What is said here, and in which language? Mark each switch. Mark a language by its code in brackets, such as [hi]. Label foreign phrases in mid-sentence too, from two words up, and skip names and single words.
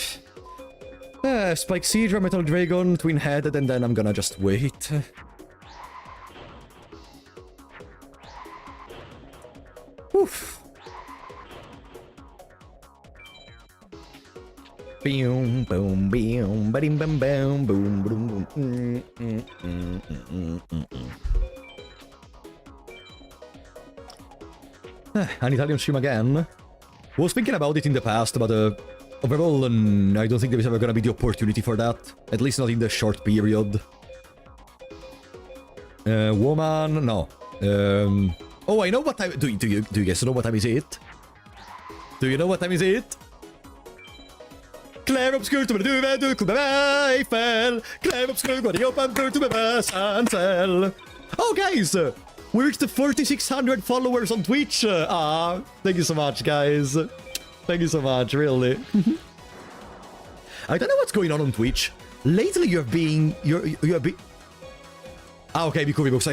[en] Spike Seedra, Metal Dragon, Twin-Headed, and then I'm gonna just wait. Oof. Boom, boom, boom, ba-dim, bam, bam, boom, boom, boom. An Italian stream again. Was thinking about it in the past, but overall, I don't think there is ever gonna be the opportunity for that. At least not in the short period. Woman, no. Oh, I know what time. Do you guys know what time is it? Do you know what time is it? Clair obscur to me du come Eiffel. Clair obscur går open to me Sansel. Oh, guys, we reached the 4,600 followers on Twitch. Thank you so much, guys. Thank you so much, really. I don't know what's going on Twitch. Lately, you're being... Ah, okay, Mikuri Books.